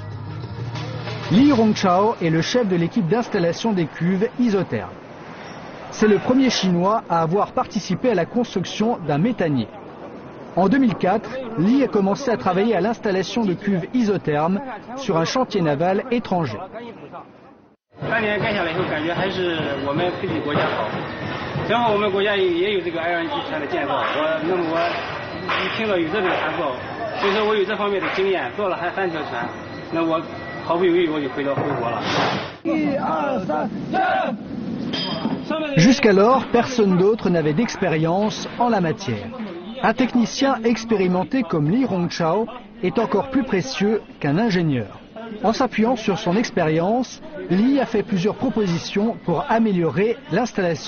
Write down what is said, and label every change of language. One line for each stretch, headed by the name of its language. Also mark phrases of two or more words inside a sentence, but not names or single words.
French: Li Rongchao est le chef de l'équipe d'installation des cuves isothermes. C'est le premier Chinois à avoir participé à la construction d'un méthanier. En 2004, Li a commencé à travailler à l'installation de cuves isothermes sur un chantier naval étranger.
Chinese: 3 年干下来以后，感觉还是我们自己国家好。正好我们国家也有这个 LNG 船的建造，我一听到有这个船造，所以说我有这方面的经验，造了还3条船，那我毫不犹豫我就回国了。1、2、3，
French: Jusqu'alors, personne d'autre n'avait d'expérience en la matière. Un technicien expérimenté comme Li Rongchao est encore plus précieux qu'un ingénieur. En s'appuyant sur son expérience, Li a fait plusieurs propositions pour améliorer l'installation.